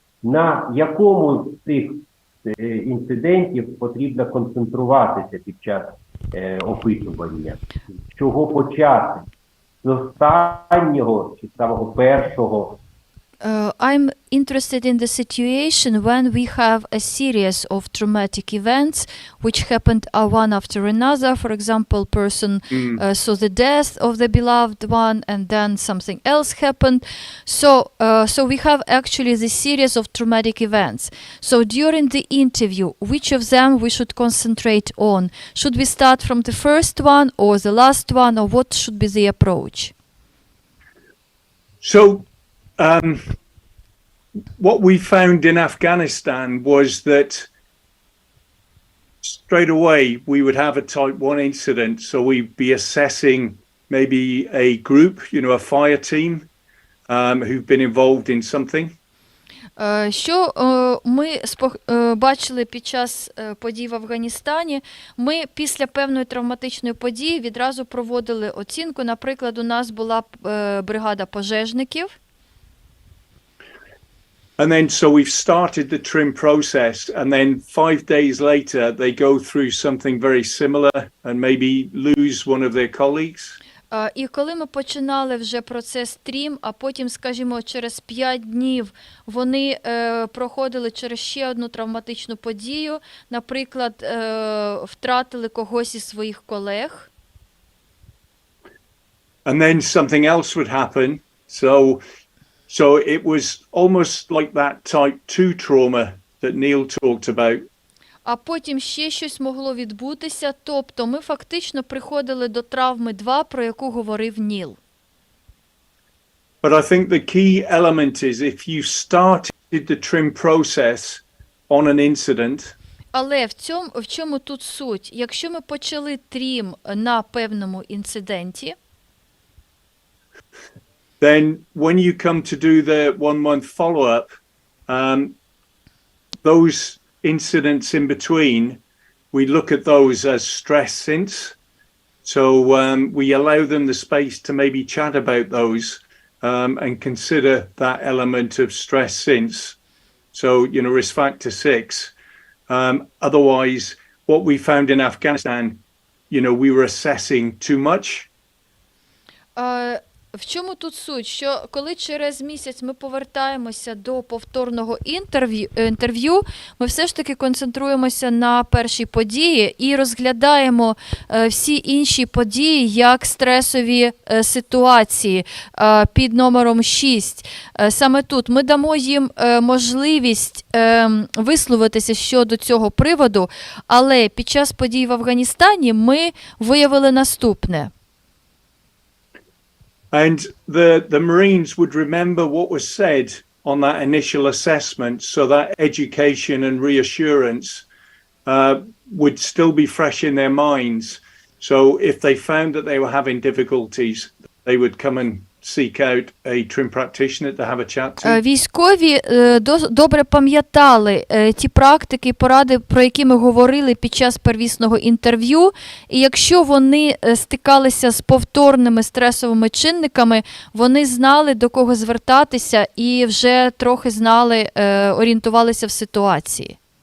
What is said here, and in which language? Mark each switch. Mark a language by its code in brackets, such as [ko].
[uk] На якому з цих інцидентів потрібно концентруватися під час опитування. З чого почати? З останнього чи самого першого? [en] I'm interested in the situation when we have a series of traumatic events which happened one after another. For example, person saw the death of the beloved one and then something else happened. So we have actually the series of traumatic events. So during the interview, which of them we should concentrate on? Should we start from the first one or the last one, or what should be the approach? So, what we found in Afghanistan was that straight away we would have a type 1 incident. So we'd be assessing maybe a group, a fire team who've been involved in something. [uk] Що ми бачили під час подій в Афганістані, ми після певної травматичної події відразу проводили оцінку. Наприклад, у нас була бригада пожежників. [en] And then, so we've started the TRiM process, and then 5 days later, they go through something very similar and maybe lose one of their colleagues. [uk] І коли ми починали вже процес TRiM, а потім, скажімо, через 5 днів вони проходили через ще одну травматичну подію, наприклад, втратили когось із своїх колег. [en] And then something else would happen. So it was almost like that type 2 trauma that Neil talked about. [uk] А потім ще щось могло відбутися, тобто ми фактично приходили до травми 2, про яку говорив Ніл. [en] But I think the key element is if you started the TRiM process on an incident. [uk] Але в чому тут суть? Якщо ми почали TRiM на певному інциденті, [en] then when you come to do the 1-month follow-up, those incidents in between, we look at those as stress since. So we allow them the space to maybe chat about those and consider that element of stress since. So, risk factor 6. Otherwise, what we found in Afghanistan, we were assessing too much. [uk] В чому тут суть? Що коли через місяць ми повертаємося до повторного інтерв'ю, ми все ж таки концентруємося на першій події і розглядаємо всі інші події як стресові ситуації під номером 6. Саме тут ми дамо їм можливість висловитися щодо цього приводу, але під час подій в Афганістані ми виявили наступне. [en] And the Marines would remember what was said on that initial assessment, so that education and reassurance would still be fresh in their minds. So if they found that they were having difficulties, they would come and seek out a TRiM practitioner to have a chat to. [uk] Військові добре пам'ятали ті практики і поради, про які ми говорили під час первісного інтерв'ю, і якщо вони стикалися з повторними стресовими чинниками, вони знали, до кого звертатися і вже трохи знали, орієнтувалися в ситуації.